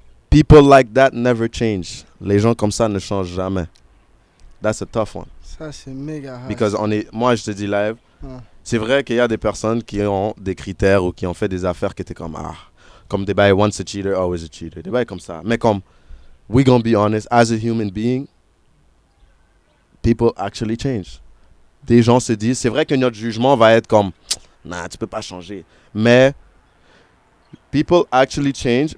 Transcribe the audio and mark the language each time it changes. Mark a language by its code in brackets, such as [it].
[en] People like that never change. [fr] Les gens comme ça ne changent jamais. [en] That's a tough one. [fr] Ça, c'est méga hard. Because moi, je te dis live, c'est vrai qu'il y a des personnes qui ont des critères ou qui ont fait des affaires qui étaient comme, Comme des bails, [en] once a cheater, always a cheater. [fr] Des bails comme ça. Mais comme, [en] we gonna be honest, as a human being, people actually change. [fr] Des gens se disent, c'est vrai que notre jugement va être comme, nah, tu peux pas changer. [en] Mais, people actually change.